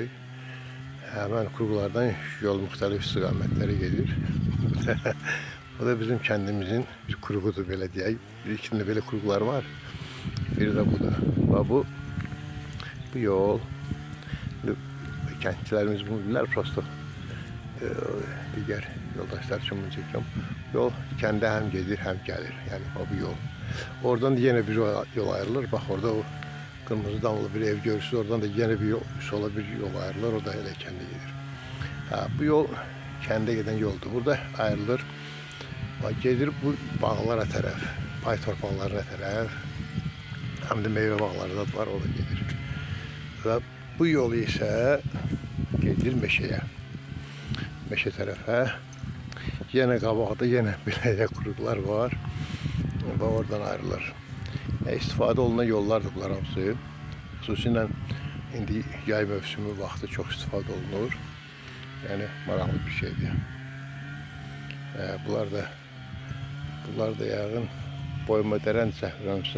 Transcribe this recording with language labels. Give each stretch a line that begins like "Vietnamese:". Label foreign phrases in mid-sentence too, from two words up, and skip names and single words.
Azerbaijani: Həmən qurğulardan yol müxtəlif istiqamətlərə gedir. Bu da bizim kəndimizin bir qurğudur, belə deyək. Bir ikisində belə qurğular var. Biri də budur. Bu yol, kəndçilərimiz bunu bilirlər, prosto
Turkish: diğer yoldaşlar için bunu çekiyorum. Yol kendi hem gelir hem gelir. Yani o bir yol. Oradan da yine bir yol ayrılır. Bak orada o kırmızı damlı bir ev görürsünüz. Oradan da yine bir yol, sola bir yol ayrılır. O da öyle kendi gelir. Bu yol kendi giden yoldu. Burada ayrılır. Bak gelir bu bağlara taraf.
Azerbaijani: Pay torpaqlarına taraf.
Turkish: Hem de meyve bağları da var. O da gelir. Ve bu yol ise gelir meşeye. Meşe tarafa.
Azerbaijani: Yine qabaqda yine belə qurğular var. Və oradan ayrılır. İstifadə olunan yollardır bunlar hamısı. Xüsusilə indi yay mövsümü vaxtı çox istifadə olunur. Yəni maraqlı bir şeydir. Bunlar da yəqin Boymodərən səhvləmirəmsə.